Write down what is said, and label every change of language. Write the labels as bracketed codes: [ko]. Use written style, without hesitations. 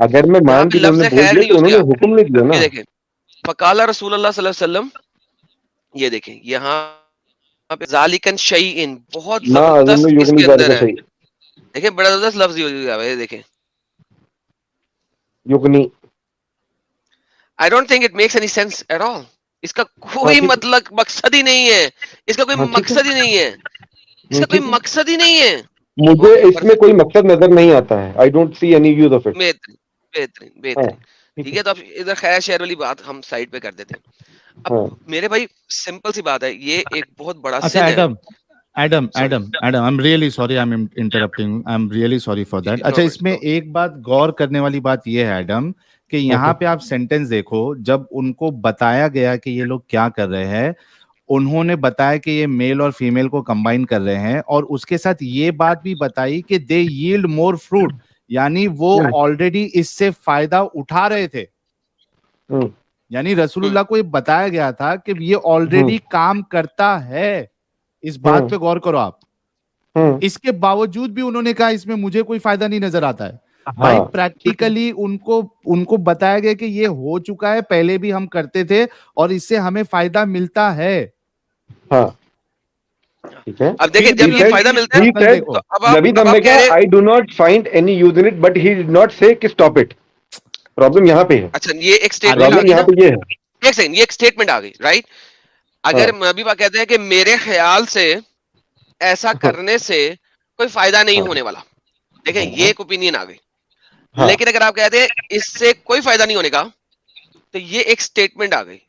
[ur] اگر میں مان کے لفظ خیر نہیں یوز کیا, حکم نہیں دیا نا. دیکھیں [ar] فقال رسول اللہ صلی اللہ علیہ وسلم, [ur] یہ دیکھیں یہاں پہ ذالکن شیئن بہت زبردست اس کے اندر ہے. دیکھیں بڑا زبردست لفظ یوز ہوا ہے. دیکھیں یقنی, [en] I don't think it makes any sense at all. [ur] اس کا کوئی مطلب مقصد ہی نہیں ہے. اس کا کوئی مقصد ہی نہیں ہے. اس کا کوئی مقصد ہی نہیں ہے. مجھے اس میں کوئی مقصد نظر نہیں آتا ہے. [en] I don't see any use of it. [ur] بہترین. ٹھیک ہے, تو اب ادھر خیر شہر والی بات ہم سائڈ پہ کر دیتے ہیں. اب میرے بھائی سمپل سی بات ہے, یہ ایک بہت بڑا سن ہے. [en] Adam, I'm really sorry I'm interrupting. I'm really sorry for that. [ur] اچھا اس میں ایک بات غور کرنے والی بات یہ ہے ایڈم کہ یہاں پہ آپ سینٹینس دیکھو, جب ان کو بتایا گیا کہ یہ لوگ کیا کر رہے ہیں, انہوں نے بتایا کہ یہ میل اور فیمیل کو کمبائن کر رہے ہیں, اور اس کے ساتھ یہ بات بھی بتائی کہ دے ییلڈ مور فروٹ, یعنی وہ آلریڈی اس سے فائدہ اٹھا رہے تھے. یعنی رسول اللہ کو یہ بتایا گیا تھا کہ یہ آلریڈی کام کرتا ہے. اس بات پہ غور کرو آپ. اس کے باوجود بھی انہوں نے کہا اس میں مجھے کوئی فائدہ نہیں نظر آتا ہے. بھائی پریکٹیکلی ان کو بتایا گیا کہ یہ ہو چکا ہے, پہلے بھی ہم کرتے تھے اور اس سے ہمیں فائدہ ملتا ہے. اب دیکھیں جب یہ فائدہ ملتا ہے تو اب آپ کہہ رہے [en] I do not find any use in it, but he did not say کہ stop it. [ur] پرابلم یہاں پہ ہے. اچھا یہ ایک سٹیٹمنٹ آ گئی, یہ ایک سٹیٹمنٹ آ گئی, رائٹ. اگر نبی پاک کہتے ہیں کہ میرے خیال سے ایسا کرنے سے کوئی فائدہ نہیں ہونے والا, دیکھیں یہ ایک اوپینین آ گئی. لیکن اگر آپ کہتے ہیں اس سے کوئی فائدہ نہیں ہونے کا, تو یہ ایک سٹیٹمنٹ آ گئی.